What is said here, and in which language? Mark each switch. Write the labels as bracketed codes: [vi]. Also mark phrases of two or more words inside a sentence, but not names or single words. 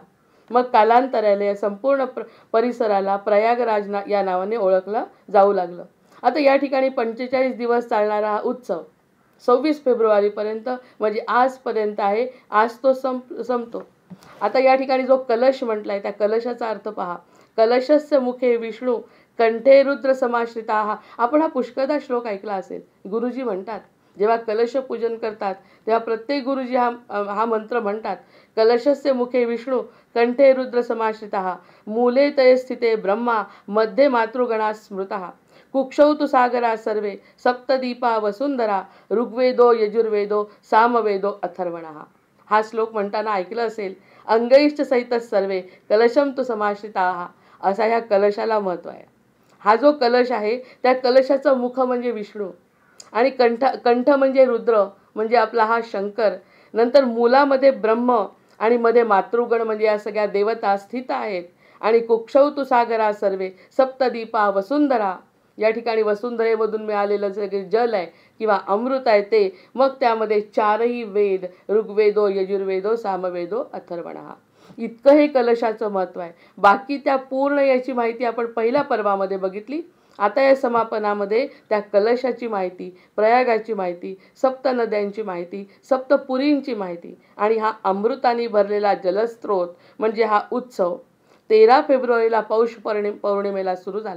[mr] मग कालांतराने या संपूर्ण परिसराला प्रयागराज या नावाने ओळखलं जाऊ लागलं. आता या ठिकाणी 45 दिवस चालणारा हा उत्सव 26 फेब्रुवारीपर्यंत म्हणजे आजपर्यंत आहे. आज तो संपतो. आता या ठिकाणी जो कलश म्हटलाय त्या कलशाचा अर्थ पहा. [sa] कलशस्य मुखे विष्णू कंठे रुद्र समाश्रिता. [mr] आपण हा पुष्कळदा श्लोक ऐकला असेल. गुरुजी म्हणतात जेव्हा कलश पूजन करतात तेव्हा प्रत्येक गुरुजी हा मंत्र म्हणतात. [sa] कलशस्य मुखे विष्णू कंठे रुद्र समाश्रितः मूले तये स्थिते ब्रह्मा मध्ये मातृगणा स्मृतः कुक्षौ तु सागरा सर्वे सप्तदीपा वसुंधरा ऋग्वेदो यजुर्वेदो सामवेदो अथर्वणः. [mr] हा श्लोक म्हणताना ऐकलं असेल. [sa] अंगैश्च सहित सर्वे कलशम तु समाश्रिताः. [mr] असा ह्या कलशाला महत्त्व आहे. हा जो कलश आहे त्या कलशाचं मुख म्हणजे विष्णू आणि कंठ म्हणजे रुद्र म्हणजे आपला हा शंकर. नंतर मूलामध्ये ब्रह्म आणि मध्ये मातृगण म्हणजे या सगळ्या देवता स्थित आहेत. [sa] आणि कुक्षौ तु सागरा सर्वे सप्तदीपा वसुंधरा. [mr] या ठिकाणी वसुंधरेमधून मिळालेलं जे जल आहे किंवा अमृत आहे ते. मग त्यामध्ये चारही वेद [sa] ऋग्वेदो यजुर्वेदो सामवेदो अथर्वणः. [mr] इतकं हे कलशाचं महत्त्व आहे. बाकी त्या पूर्ण याची माहिती आपण पहिल्या पर्वामध्ये बघितली. आता या समापनामध्ये त्या कलशाची माहिती, प्रयागाची माहिती, सप्त नद्यांची माहिती, सप्तपुरींची माहिती आणि हा अमृताने भरलेला जलस्रोत म्हणजे हा उत्सव 13 फेब्रुवारीला पौष पौर्णिमेला सुरू झाला.